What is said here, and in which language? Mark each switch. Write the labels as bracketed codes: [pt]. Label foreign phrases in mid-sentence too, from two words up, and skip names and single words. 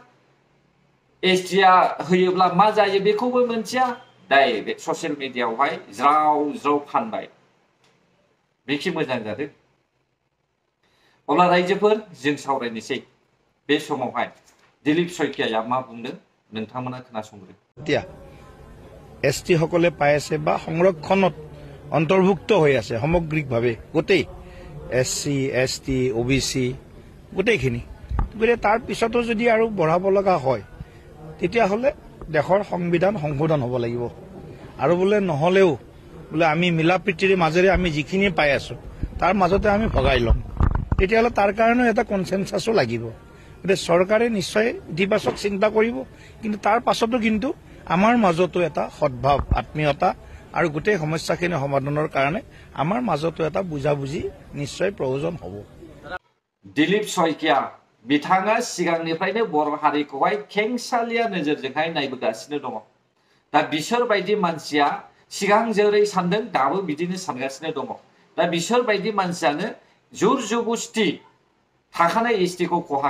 [brx] एसटिया होयोब्ला मा जायो बेखौबो मिथिया [en] direct social [brx] मिडियायावहाय ज्राव ज्राव फानबाय बेखि मोजां जादों अब्ला रायजोफोर जों सावरायनोसै बे समावहाय दिलीप शइकियाया मा बुंदों नोंथांमोना खोनासंग्रो [as] এতিয়া एसटी সকলে পাই আছে বা সংৰক্ষণত অন্তৰ্ভুক্ত হৈ আছে সামগ্ৰিকভাৱে গোটেই এসসি এসটি ওবিসি গোটেইখিনি গতিকে তাৰ পিছতো যদি আৰু বঢ়াব লগা হয় তেতিয়াহ'লে দেশৰ সংবিধান সংশোধন হ'ব লাগিব আৰু বোলে নহলেও বোলে আমি মিলাপ্ৰীতিৰ মাজেৰে আমি যিখিনি পাই আছো তাৰ মাজতে আমি ভগাই ল'ম তেতিয়াহ'লে তাৰ কাৰণে এটা কনসেনসাসো লাগিব গতিকে চৰকাৰে নিশ্চয় ইতিবাচক চিন্তা কৰিব কিন্তু তাৰ পাছতো কিন্তু আমাৰ মাজতো এটা সদ্ভাৱ আত্মীয়তা আৰু গোটেই সমস্যাখিনি সমাধানৰ কাৰণে আমাৰ মাজতো এটা বুজাবুজি নিশ্চয় প্ৰয়োজন হ'ব [brx] दिलीप शइकिया बिथाङा सिगांनिफ्रायनो बर' हारिखौहाय खेंसालिया नोजोरजोंहाय नायबोगासिनो दङ दा बिसोर बायदि मानसिया सिगां जेरै सानदों दाबो बिदिनो सानगासिनो दङ दा बिसोर बायदि मानसियानो जुर जुबुस्ति थाखानाय एसटि खौ खहा